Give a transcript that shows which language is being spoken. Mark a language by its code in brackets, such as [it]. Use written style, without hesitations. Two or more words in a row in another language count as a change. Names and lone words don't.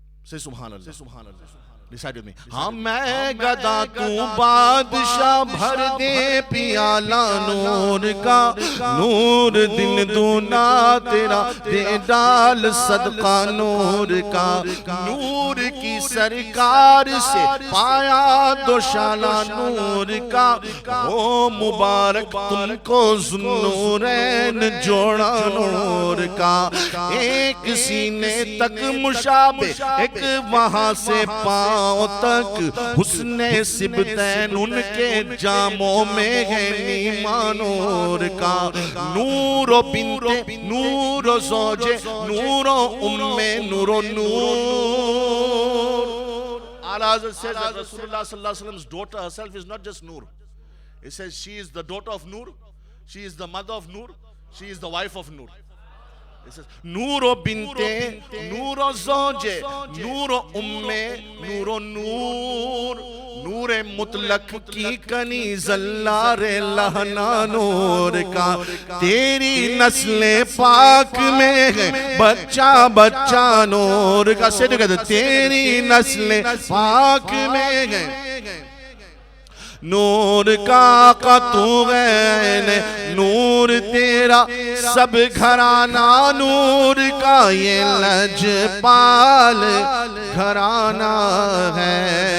[en] Say Subhanallah. Say Subhanallah. Recite with me. [ur] ہاں میں گدا تو بادشاہ بھر دے پیالہ نور کا نور دن دونا تیرا دے ڈال صدقہ نور کا نور کی سرکار سے پایا دوشالہ نور کا او مبارک تم کو ذوالنورین جوڑا نور کا ایک سینے تک مشابہ ایک وہاں سے پاؤں تک حسن سبتین ان کے جاموں میں ہے نیما نور کا نور و بنت نور و زوج نور و ام نور و نور. [en] A'la Hazrat says that Rasulullah [ar] صلى الله عليه وسلم [en] daughter herself is not just Noor. He says she is the daughter of Noor, she is the mother of Noor, she is the wife of Noor. [ur] نور و بنتے نور و زوجے نور و امے نور و نور نور مطلق کی کنیز اللہ لہنا نور کا تیری نسل پاک میں ہے بچہ بچہ نور کا. سے کہتے تیری نسل پاک میں ہے نور کا آقا تو غین نور تیرا سب گھرانہ نور کا یہ لجپال گھرانہ ہے